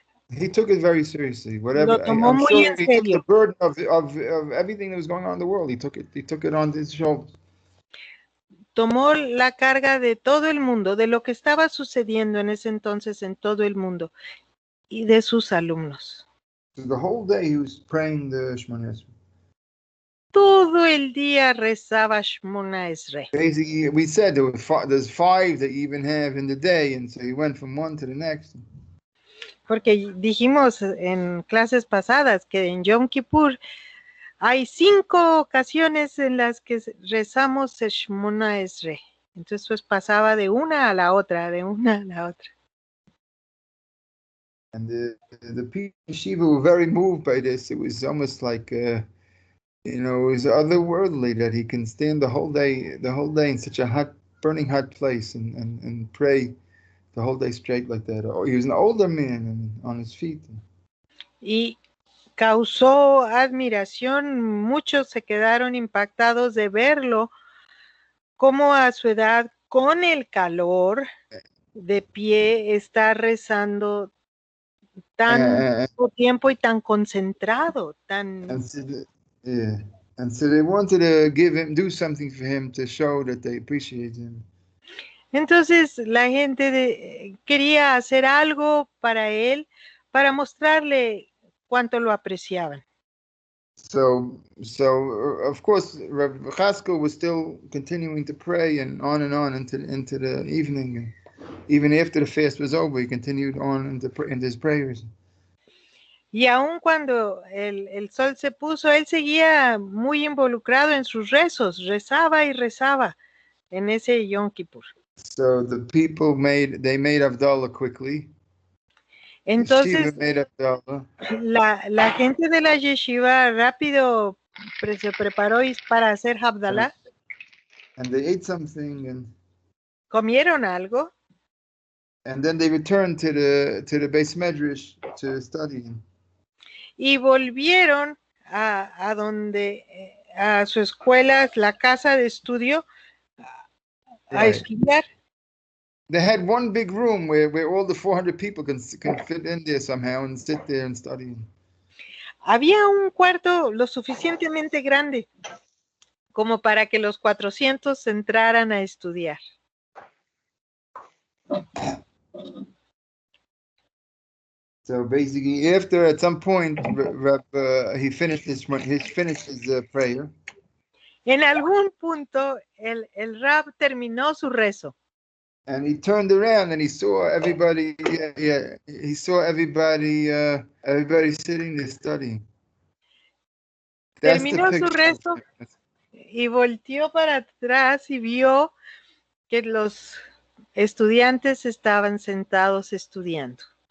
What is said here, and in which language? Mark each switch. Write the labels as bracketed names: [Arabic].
[English] He took it very seriously. [Spanish] Lo tomó muy en serio. [English] He took the burden of everything that was going on in the world. He took it on his shoulders. [Spanish] tomó la carga de todo el mundo, de lo que estaba sucediendo en ese entonces en todo el mundo y de sus alumnos. [English] So the whole day he was praying the Shemona Esrei. [Spanish] Todo el día rezaba Shmona Esrei. [English] Basically, we said there's 5 that you even have in the day, and so he went from one to the next. [Spanish] Porque dijimos en clases pasadas que en Yom Kippur hay 5 ocasiones en las que rezamos el Shmona Esrei. Entonces pues pasaba de una a la otra, de una a la otra. [English] And the people in Shiva were very moved by this. It was almost like, it was otherworldly that he can stand the whole day in such a hot, burning hot place and pray the whole day straight like that. Oh, he was an older man and on his feet. [Spanish] Y causó admiración, muchos se quedaron impactados de verlo, cómo a su edad, con el calor, de pie, está rezando tanto tiempo y tan concentrado, tan... [English] And so they wanted to do something for him to show that they appreciate him. [Spanish] Entonces la gente quería hacer algo para él, para mostrarle cuánto lo apreciaban. [English] So of course, Rav Chaskel was still continuing to pray and on into the evening, and even after the fast was over, he continued on into his prayers. [Spanish] Y aun cuando el sol se puso, él seguía muy involucrado en sus rezos, rezaba y rezaba en ese Yom Kippur. [English] So the people made Havdalah quickly. [Spanish] Entonces, [English] made Havdalah. [Spanish] la gente de la yeshiva rápido se preparó para hacer Havdalah. [English] And they ate something and [Spanish] comieron algo. [English] And then they returned to the Beis Medrash to study. [Spanish] Y volvieron a donde a su escuela, la casa de estudio, a estudiar. [English] They had one big room where all the 400 people can fit in there somehow and sit there and study. [Spanish] Había un cuarto lo suficientemente grande como para que los 400 entraran a estudiar. [English] So basically, after at some point, he finished his prayer. [Spanish] En algún punto, el Rab terminó su rezo. [English] And he turned around and he saw everybody. He saw everybody sitting there studying. [Spanish] Terminó su rezo y volteó para atrás y vio que los estudiantes estaban sentados estudiando.